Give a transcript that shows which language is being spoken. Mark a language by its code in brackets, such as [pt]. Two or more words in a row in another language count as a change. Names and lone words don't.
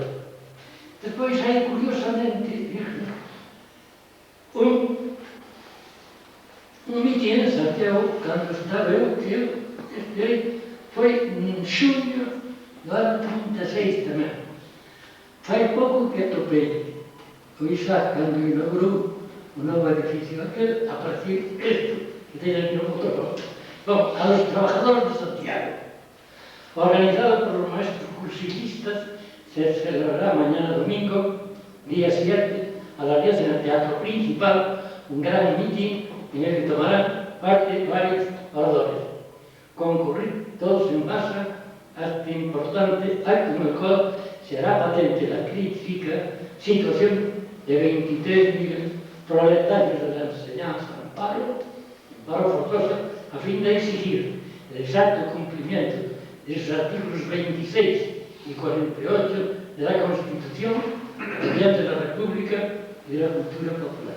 [gl] Despois hai, curiosamente, un mitin en Santiago, cando estaba eu, foi en xuño do ano 36 tamén. Fai pouco que atopei o Isaac cando inaugurou o novo edificio aquel, a partir isto, que ten aquí no fotocopio. [es] Bom, a los trabajadores de Santiago, organizado por los maestros cursilistas, se celebrará mañana domingo, día 7, a las 10 en el Teatro Principal, un gran mitin en el que tomarán parte varios oradores. Concurrir todos en masa a este importante acto en el cual se hará patente la crítica situación de 23.000 proletarios de la enseñanza en paro forzoso, a fin de exigir el exacto cumplimiento de sus artículos 26 y 48 de la Constitución mediante la República y de la cultura popular.